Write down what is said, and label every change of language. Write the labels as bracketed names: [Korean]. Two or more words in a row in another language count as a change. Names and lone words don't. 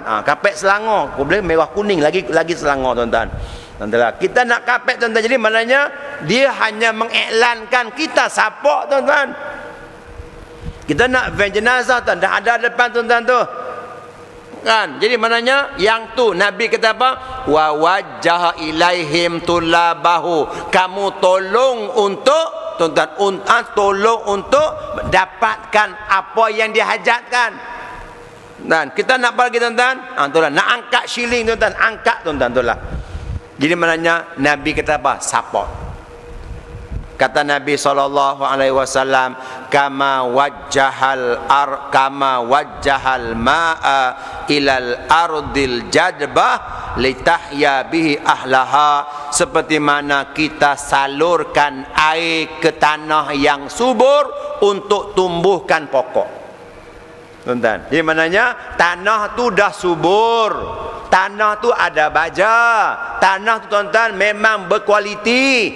[Malay] Kapet Selangor, boleh merah kuning lagi Selangor, tuan-tuan. Tuan-tuan, kita nak kapet, tuan-tuan. Jadi maknanya dia hanya mengiklankan kita support, tuan-tuan. Kita nak van jenazah, tuan, dah ada depan, tuan-tuan tu. Kan, jadi maknanya yang tu Nabi kata apa? [Arabic] ووجه إليهم طلابه. [Malay] Kamu tolong untuk, tuan-tuan, tolong untuk dapatkan apa yang dihajatkan. Dan kita nak apa lagi, tuan-tuan? Itulah, nak angkat shilling, tuan-tuan, angkat, tuan-tuan, itulah. Jadi maknanya Nabi kata apa? Support. Kata Nabi SAW, [Arabic] كما وجه الماء إلى الأرض الجدبة لتحيا به أهلها. [Malay] Seperti mana kita salurkan air ke tanah yang subur untuk tumbuhkan pokok. Tuan-tuan, jadi maknanya tanah tu dah subur, tanah tu ada baja, tanah tu, tuan-tuan, memang berkualiti.